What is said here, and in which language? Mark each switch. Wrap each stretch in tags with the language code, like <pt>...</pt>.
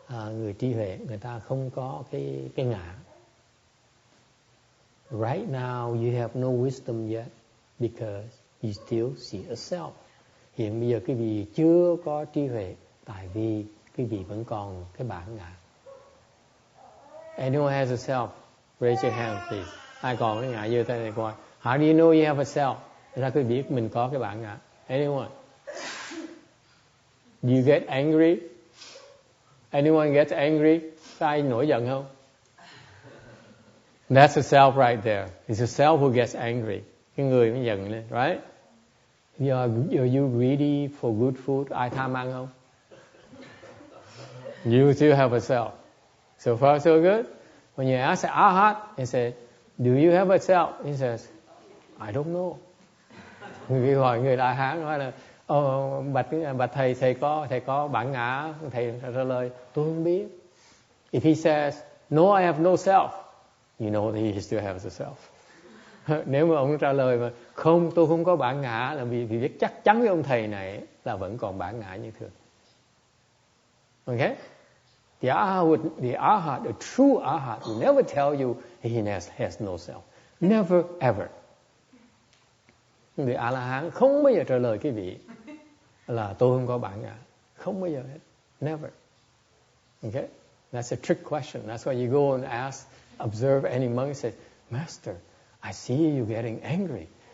<vi>Người trí huệ, người ta không có cái ngã.</vi> <en>Right now you have no wisdom yet because you still see a self.</en> <vi>Hiện bây giờ quý vị chưa có trí huệ tại vì quý vị vẫn còn cái bản ngã.</vi> <en>Anyone has a self? Raise your hand please.</en> <vi>Ai còn cái ngã giơ tay này coi.</vi> <en>How do you know you have a self?</en> <vi>Sao quý vị biết mình có cái bản ngã?</vi> <en>Anyone? Do you get angry? Anyone gets angry?</en> <vi>Có ai nổi giận không?</vi> <en>That's a self right there. It's a self who gets angry.</en> <vi>Cái người mới giận lên, right?</vi> <en>Are you greedy for good food?</en> <vi>Ai tham ăn không?</vi> <en>You still have a self. So far so good. When you ask Arhat, he said, do you have a self? He says, I don't know.</en> <vi>Người hỏi người Đại Hán nói là bạch thầy có bản ngã. Thầy trả lời tôi không biết.</vi> <en>If he says no, I have no self, you know that he still has a self.</en> <vi>Nếu mà ông trả lời mà không, tôi không có bản ngã, là vì biết chắc chắn với ông thầy này là vẫn còn bản ngã như thường.</vi> <en>Okay? The arhat, the true arhat will never tell you he has no self. Never ever.</en> <vi>Người A-la-hán không bao giờ trả lời cái vị là tôi không có bản ngã. Không bao giờ hết.</vi> <en>Never. Okay? That's a trick question. That's why you go and ask, observe any monk and say, Master, I see you getting angry.</en>